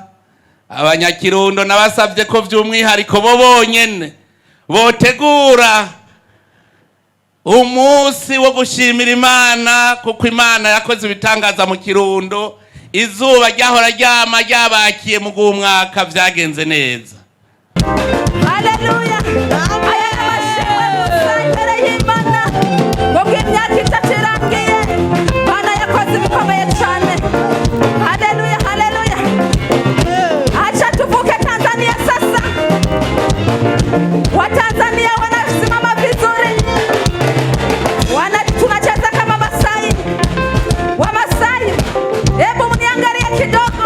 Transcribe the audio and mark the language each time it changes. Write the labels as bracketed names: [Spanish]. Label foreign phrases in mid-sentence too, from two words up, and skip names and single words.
[Rundi] Abanyakirundo nabasavye ko vy'umwihariko bo bonyene botegura umunsi wo gushimira Imana, kuko Imana yakoze ibitangaza mu Kirundo. Izuba ryahora ryama ryabakiye mu mwaka vyagenze neza. Haleluya. Aya amashimwe musangere y'Imana. Ngo imyaka itatu irangiye Imana yakoze ibikomeye cyane. Haleluya, haleluya. [Swahili] Acha tuvuke Tanzania sasa. Wa Tanzania wanasimama vizuri. Tunacheza kama Masai. Wa Masai. Hebu mniangalie kidogo.